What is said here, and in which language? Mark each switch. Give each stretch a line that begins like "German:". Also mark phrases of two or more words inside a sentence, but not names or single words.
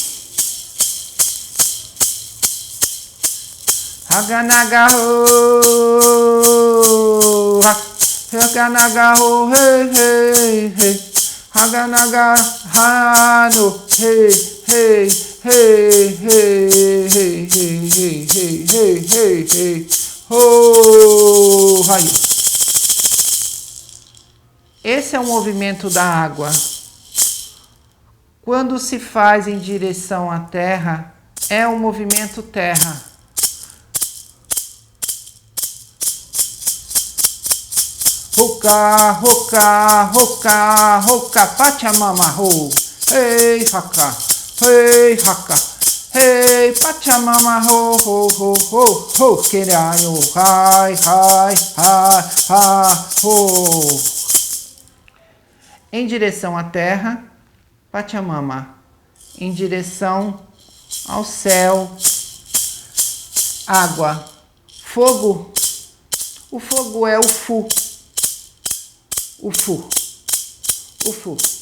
Portuguese: esse é o movimento da água. Quando se faz em direção à terra, é o movimento terra. Hoka, hoka, hoka, hoka, pachamama, ho. Hey, haka, hey, haka, hey, pachamama, ho, ho, ho, ho, ho, kirayo, hai, hai, hai, ha, ho. Em direção à terra, Pachamama. Em direção ao céu, água. Fogo. O fogo é o Fu. O Fu. O Fu.